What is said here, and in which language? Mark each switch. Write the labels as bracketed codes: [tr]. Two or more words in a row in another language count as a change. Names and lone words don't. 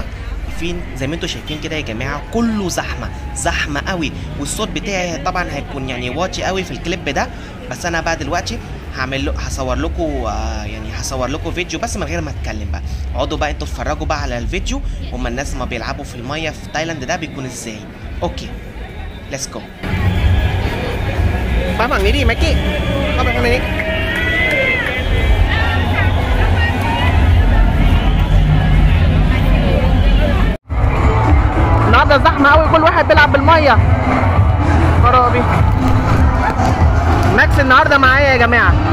[ar] فين زي ما انتم شايفين كده يا جماعه كله زحمه قوي، والصوت بتاعي طبعا هيكون يعني واطي قوي في الكليب ده. بس انا بقى دلوقتي هصور لكم فيديو بس من غير ما اتكلم بقى. اقعدوا بقى انتوا اتفرجوا بقى على الفيديو، هما الناس ما بيلعبوا في الميه في تايلاند ده بيكون ازاي. [en] okay let's go. [ar] با [th] ฝั่งนี้ดิแม็กกี้เข้าไปข้างในนี้ [ar] النهارده زحمه قوي، كل واحد بيلعب بالميه. خرابي ماكس النهارده معايا يا جماعه.